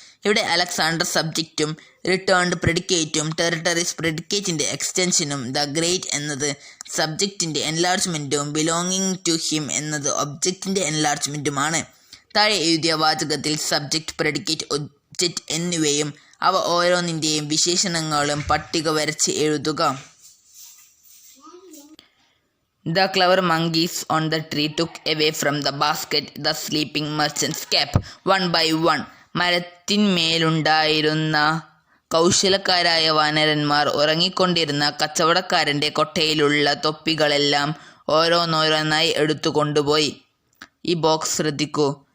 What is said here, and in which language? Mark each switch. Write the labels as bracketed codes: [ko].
[ml] ഇവിടെ Alexander സബ്ജക്റ്റും returned പ്രെഡിക്കേറ്റും territories പ്രെഡിക്കേറ്റിൻ്റെ എക്സ്റ്റൻഷനും the great എന്നത് സബ്ജക്റ്റിൻ്റെ എൻലാർജ്മെൻറ്റും belonging to him എന്നത് ഒബ്ജക്റ്റിൻ്റെ എൻലാർജ്മെൻറ്റുമാണ്. താഴെ എഴുതിയ വാചകത്തിൽ സബ്ജക്റ്റ്, പ്രെഡിക്കേറ്റ്, ഒബ്ജക്റ്റ് എന്നിവയും അവ ഓരോന്നിൻ്റെയും വിശേഷണങ്ങളും പട്ടിക വരച്ച് എഴുതുക. [en] The clever monkeys on the tree took away from the basket the sleeping merchant's cap one by one. [ml] മരത്തിന്മേലുണ്ടായിരുന്ന കൗശലക്കാരായ വാനരന്മാർ ഉറങ്ങിക്കൊണ്ടിരുന്ന കച്ചവടക്കാരൻ്റെ കൊട്ടയിലുള്ള തൊപ്പികളെല്ലാം ഓരോന്നോരോന്നായി എടുത്തു കൊണ്ടുപോയി. ഈ ബോക്സ് ശ്രദ്ധിക്കൂ.